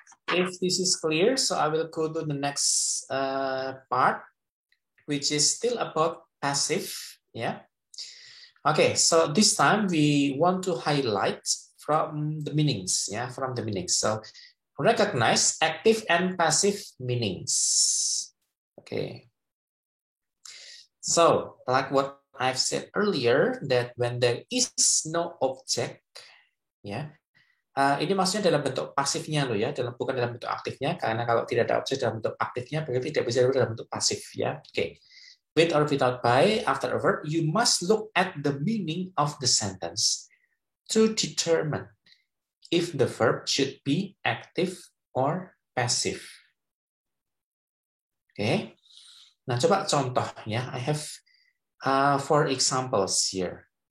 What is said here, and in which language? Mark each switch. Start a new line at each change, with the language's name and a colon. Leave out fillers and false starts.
English: If this is clear, so I will go to the next part, which is still about passive, yeah? Okay, so this time we want to highlight from the meanings, yeah, from the meanings. So recognize active and passive meanings. Okay. So, like what I've said earlier, that when there is no object,
Indonesian: ya, ini maksudnya dalam bentuk pasifnya loh ya, bukan dalam bentuk aktifnya, karena kalau tidak ada objek dalam bentuk aktifnya, berarti tidak bisa dalam bentuk pasif ya. Oke.
English: With or without by, after a verb, you must look at the meaning of the sentence to determine if the verb should be active or passive. Oke.
Indonesian: Nah, coba contohnya.
English: I have 4 examples here.